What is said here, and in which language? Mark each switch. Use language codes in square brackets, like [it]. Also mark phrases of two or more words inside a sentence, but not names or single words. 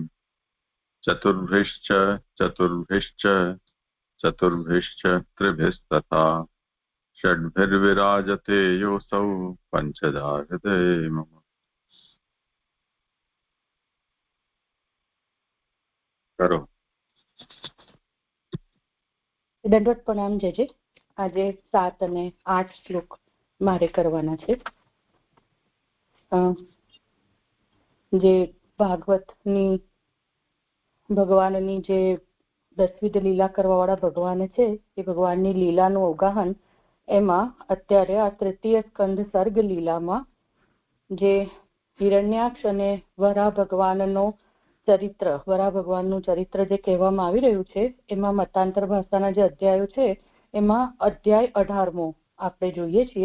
[sa] चतुर्भिश्च चतुर्भिश्च चतुर्भिश्च त्रिभिस्तथा षड्भिर्विराजते योऽसौ पञ्चधा हृदये मम। [hi] करो [gu] દંડવત પ્રણામ જજે. આજે 7 અને 8 શ્લોક મારે કરવાના છે. જે ભાગવતની ભગવાનની જે દસવિધ લીલા કરવા વાળા ભગવાન છે એ ભગવાનની લીલાનું અવગાહન એમાં અત્યારે આ તૃતીય સ્કંદ સર્ગ લીલામાં જે હિરણ્યાક્ષ અને વરાહ ભગવાનનો ચરિત્ર, વરાહ ભગવાનનું ચરિત્ર જે કહેવામાં આવી રહ્યું છે એમાં મતાંતર ભાષાના જે અધ્યાયો છે એમાં અધ્યાય 18મો આપણે જોઈએ છીએ.